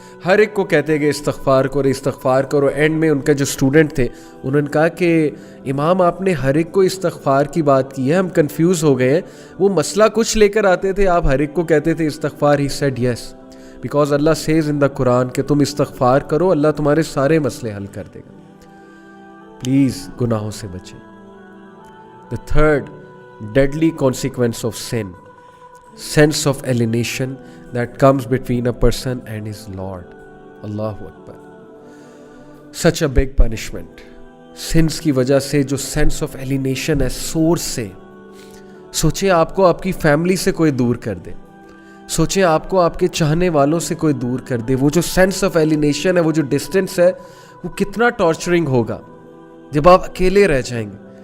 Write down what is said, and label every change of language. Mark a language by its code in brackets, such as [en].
[ur] ہر ایک کو کہتے گئے استغفار کرو استغفار کرو. اینڈ میں ان کا جو اسٹوڈنٹ تھے انہوں نے کہا کہ امام آپ نے ہر ایک کو استغفار کی بات کی ہے, ہم کنفیوز ہو گئے ہیں. وہ مسئلہ کچھ لے کر آتے تھے, آپ ہر ایک کو کہتے تھے استغفار. [en] he said yes, because Allah says in the Quran [ur] کہ تم استغفار کرو, اللہ تمہارے سارے مسئلے حل کر دے گا. پلیز گناہوں سے بچیں. [en] The third deadly consequence of sin, sense of alienation that comes between a person and his Lord. Allahu Akbar. Such a big punishment. [ur] Sins کی وجہ سے جو sense of alienation ہے source سے. سوچیں آپ کو آپ کی فیملی سے کوئی دور کر دے, سوچیں آپ کو آپ کے چاہنے والوں سے کوئی دور کر دے. وہ جو سینس آف ایلینیشن ہے, وہ جو ڈسٹینس ہے, وہ کتنا ٹارچرنگ ہوگا جب آپ اکیلے رہ جائیں گے.